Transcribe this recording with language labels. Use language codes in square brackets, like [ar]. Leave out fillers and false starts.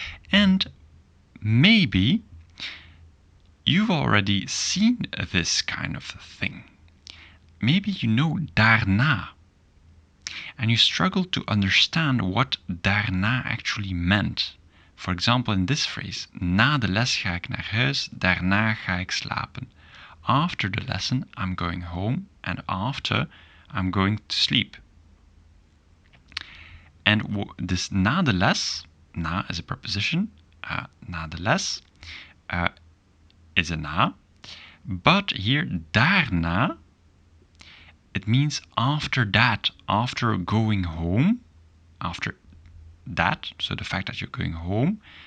[en] And maybe you've already seen this kind of thing. Maybe you know daarna, and you struggle to understand what daarna actually meant. For example, in this phrase, [nl] na de les ga ik naar huis, daarna ga ik slapen. [en] After the lesson, I'm going home, and after, I'm going to sleep. And this [nl] na de les, [en] na is a preposition, na de les is a na, but here daarna, it means after that, after going home, after that, so the fact that you're going home,